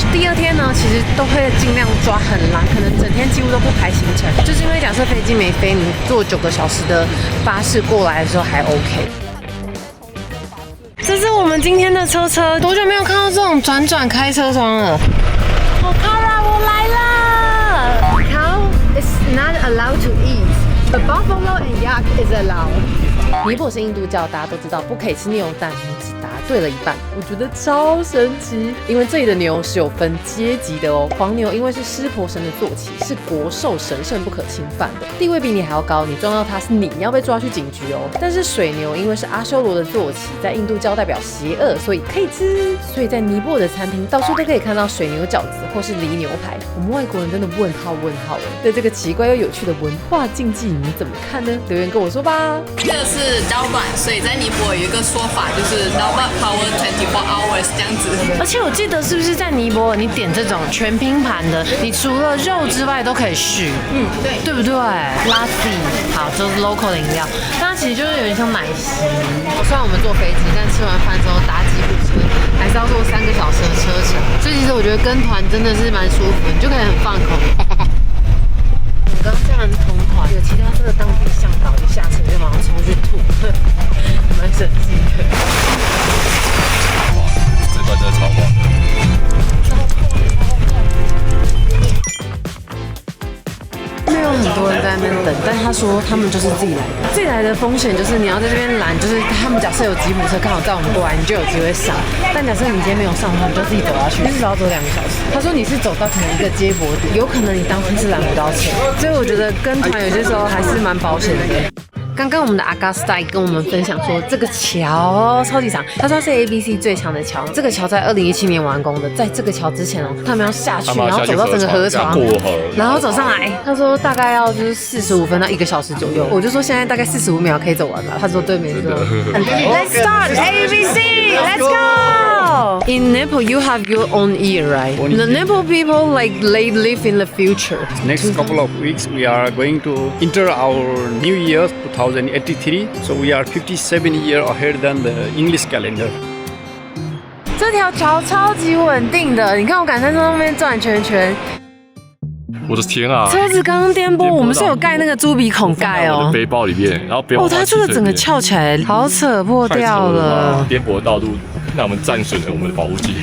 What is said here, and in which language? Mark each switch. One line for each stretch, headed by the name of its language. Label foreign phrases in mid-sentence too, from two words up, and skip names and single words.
Chinese: 第二天呢，其實都會盡量抓很懶，可能整天幾乎都不排行程，就是因為假設飛機沒飛，你坐9個小時的巴士過來的時候還 OK。這是我們今天的車，多久沒有看到這種轉開車窗了？好，Kara，我來了。
English: Cow is not allowed to eat, but buffalo and yak is allowed.
Chinese: 尼泊爾是印度教，大家都知道不可以吃牛蛋，你只答对了一半，我覺得超神奇。因為這裡的牛是有分階級的哦，黃牛因為是濕婆神的坐騎，是國獸神聖不可侵犯的，地位比你還要高，你撞到它是你要被抓去警局哦。但是水牛因為是阿修羅的坐騎，在印度教代表邪惡，所以可以吃。所以在尼泊爾的餐廳到處都可以看到水牛餃子或是犁牛排。我們外國人真的問號哎，對這個奇怪又有趣的文化禁忌你怎麼看呢？留言跟我說吧。這個是 Dalbat， 所以在尼泊爾有一個說法，就是
English: Dalbat power 24 hours
Chinese: 這樣子。而且我記得是不是在尼泊爾，你點這種全拼盤的，你除了肉之外都可以續，对不对？拉西，好，就是 local 的飲料，但它其實就是有點像奶昔。雖然我們坐飛機，但吃完飯之後搭吉普車，還是要坐3個小時的車程，所以其實我覺得跟團真的是蠻舒服，你就可以很放空。我們剛剛下完同團，有其他车的當地向導一下車就馬上衝去吐，蠻神奇的。这段真的超晃的。没有很多人在那邊等，但他說他們就是自己來的。自己來的風險就是你要在這邊攔，就是他們假設有吉普車剛好載我們過來，你就有機會上。但假設你今天沒有上的話，你就自己走下去，至少要走2個小時。他說你是走到可能一個接駁點，有可能你當天是攔不到車，所以我覺得跟團有些時候還是蠻保險的。剛剛我們的 Augustine 跟我們分享說，這個橋超級長，他說是 ABC 最長的橋。這個橋在2017年完工的，在這個橋之前哦，他們要下去，然後走到整個河床，然後走上來。他說大概要就是45分到1個小時左右。我就說現在大概45秒可以走完了。他說對，沒錯。
English: Let's start ABC. Let's go. In Nepal, you have your own year, right? The Nepal people they live in the future. Next couple of weeks, we are going to enter our New Year 2083. So we are 57 years ahead than the English calendar.
Chinese: 這條橋超級穩定的，你看我敢在這上面轉圈圈。我的天啊！車子剛剛顛簸，我們是有蓋那個豬鼻孔蓋哦。我的背包裡面，然後不要。哦，它這個整個翹起來，好扯破掉了。顛簸的道路讓我們戰損了我們的保護級。